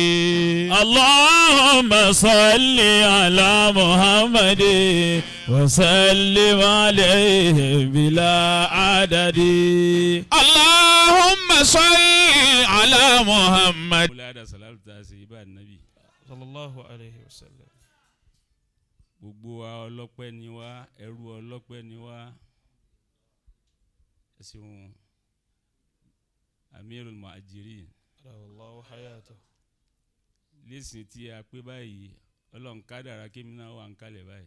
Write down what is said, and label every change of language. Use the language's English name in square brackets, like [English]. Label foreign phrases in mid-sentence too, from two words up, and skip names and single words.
[Arabic] اللهم صل على محمد وسلم عليه بلا عدد اللهم صل على محمد صلى الله عليه وسلم. [Yoruba] Gbogbo wa ọlọ́pẹ́ ni wá, ẹrú ọlọ́pẹ́ ni wá. Ẹ̀sìn Amirul Muhajirin. [Arabic] الله حياة. [Yoruba] Lẹ́sìn tí a pé báyìí, Ọlọ́run kádàrá kémi náà wà ń kalẹ̀ báyìí.